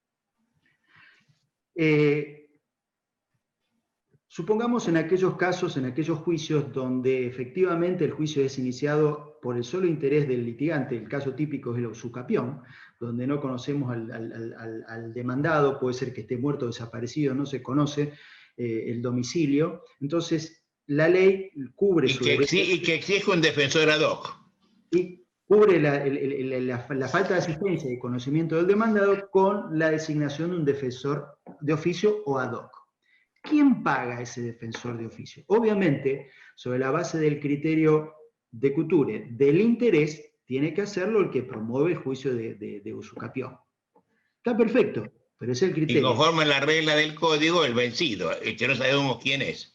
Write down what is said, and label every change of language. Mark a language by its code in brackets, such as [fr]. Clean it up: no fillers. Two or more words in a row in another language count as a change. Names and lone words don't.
[es] Supongamos en aquellos casos, en aquellos juicios donde efectivamente el juicio es iniciado por el solo interés del litigante, el caso típico es el usucapión, donde no conocemos al demandado, puede ser que esté muerto o desaparecido, no se conoce el domicilio, entonces la ley cubre su derecho. Y que exige un defensor [la] ad hoc. [es] Y cubre la falta de asistencia y conocimiento del demandado con la designación de un defensor de oficio o [la] ad hoc. [es] ¿Quién paga ese defensor de oficio? Obviamente, sobre la base del criterio de Couture, del interés, tiene que hacerlo el que promueve el juicio de usucapión. Está perfecto, pero es el Y criterio. conforme a la regla del código, el vencido, el que no sabemos quién es.